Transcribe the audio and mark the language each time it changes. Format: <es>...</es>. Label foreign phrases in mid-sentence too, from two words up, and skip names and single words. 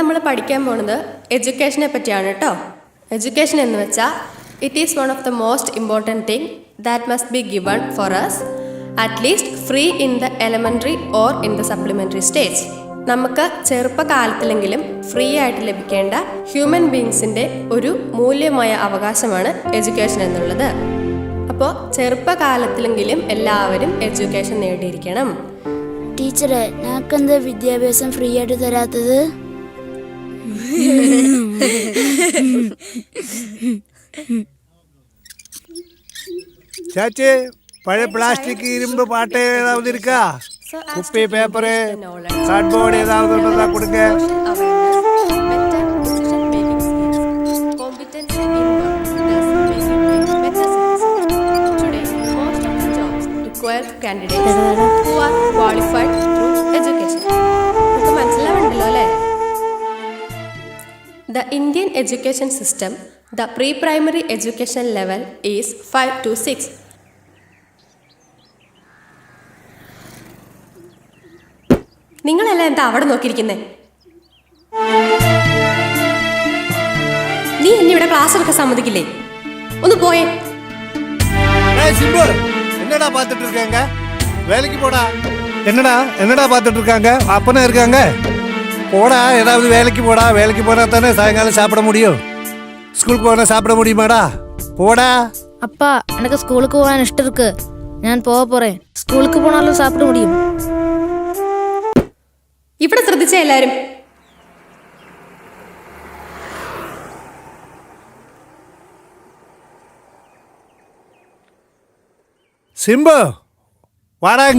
<ml>പഠിക്കാൻ പോണത് എഡ്യൂക്കേഷനെ പറ്റിയാണ് കേട്ടോ. എഡ്യൂക്കേഷൻ എന്ന് വെച്ചാൽ</ml> <en>it is one of the most important thing that must be given for us at least free in the elementary or in the supplementary stage.</en> <ml>നമുക്ക് ചെറുപ്പകാലത്തിലെങ്കിലും ഫ്രീ ആയിട്ട് ലഭിക്കേണ്ട</ml> <en>human beings</en> <ml>ഒരു മൂല്യമായ അവകാശമാണ് എഡ്യൂക്കേഷൻ എന്നുള്ളത്. അപ്പോൾ ചെറുപ്പകാലത്തിലെങ്കിലും എല്ലാവരും എഡ്യൂക്കേഷൻ നേടിയിരിക്കണം. ടീച്ചറെ, ഞങ്ങൾക്കെന്താ വിദ്യാഭ്യാസം ഫ്രീ ആയിട്ട് തരാത്തത്?</ml> <ta>சாச்சி, பழைய பிளாஸ்டிக் இரும்பு பாட்டு ஏதாவது இருக்கா?</ta> <ml>കുപ്പി, പേപ്പറ്, കാർഡ്ബോർഡ് ഏതാവത് ഉണ്ടെന്നാ കൊടുക്ക.</ml> <en>candidates who are qualified through education.</en> <ml>നിങ്ങൾക്ക് മനസ്സിലാവുണ്ടല്ലോ അല്ലേ?</ml> <en>The Indian education system, the pre-primary education level is 5 to 6.</en> <ml>നിങ്ങളെല്ലാം എന്താ അവിടെ നോക്കിയിരിക്കുന്നേ? നീ എന്നെ ഇവിടെ ക്ലാസ് എടുക്കാൻ സമ്മതിക്കില്ലേ? ഒന്ന് പോയേ.</ml> <ta>என்னடா பாத்துட்டு இருக்காங்க? வேலைக்கு போடா. என்னடா பாத்துட்டு இருக்காங்க? அப்பனா இருக்காங்க. போடா, ஏதாவது வேலைக்கு போடா. வேலைக்கு போனா தானே சாயங்காலம் சாப்பிட முடியும். ஸ்கூலுக்கு போனா சாப்பிட முடியுமாடா? போடா. அப்பா, எனக்கு ஸ்கூலுக்கு போக இஷ்டம் இருக்கு. நான் போக போறேன். ஸ்கூலுக்கு போனாலும் சாப்பிட முடியும்.</ta> <ml>ഇവിടെ ശ്രദ്ധിച്ചേ എല്ലാരും.</ml> <ta>சிம்பு, வாடாங்க.</ta>